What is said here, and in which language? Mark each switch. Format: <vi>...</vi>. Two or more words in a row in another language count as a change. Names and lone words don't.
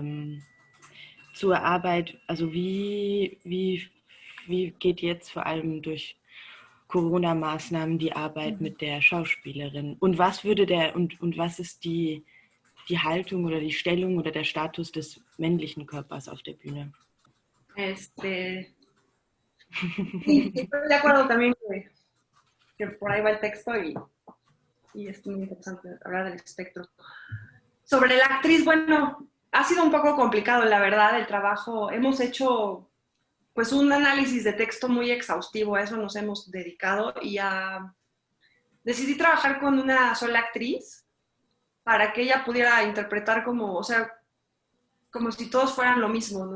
<de>Zur Arbeit, also wie geht jetzt vor allem durch Corona-Maßnahmen die Arbeit mit der Schauspielerin? Und was würde und was ist die Haltung oder die Stellung oder der Status des männlichen Körpers auf der Bühne?</de> <es>Sí, estoy de acuerdo también que por ahí va el texto y es muy interesante hablar del espectro. Sobre la actriz, bueno, ha sido un poco complicado, la verdad, el trabajo. Hemos hecho pues un análisis de texto muy exhaustivo, a eso nos hemos dedicado y decidí trabajar con una sola actriz para que ella pudiera interpretar como, o sea, como si todos fueran lo mismo, ¿no?</es>